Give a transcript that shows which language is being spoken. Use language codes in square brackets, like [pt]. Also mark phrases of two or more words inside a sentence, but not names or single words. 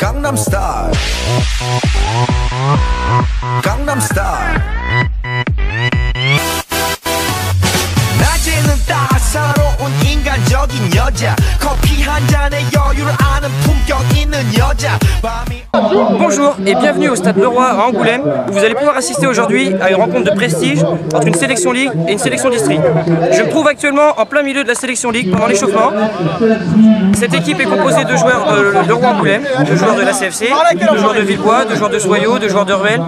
[ko] Gangnam Style. Gangnam Style. 낮에는 따사로운 인간적인 여자 커피 한 잔에 여유를 아는 품격 있는 여자 [fr] Bonjour et bienvenue au Stade Leroy à Angoulême où vous allez pouvoir assister aujourd'hui à une rencontre de prestige entre une sélection Ligue et une sélection District. Je me trouve actuellement en plein milieu de la sélection Ligue pendant l'échauffement. Cette équipe est composée de joueurs de Leroy-Angoulême, de joueurs de la CFC, de joueurs de Villebois, de joueurs de Soyaux, de joueurs de Revel.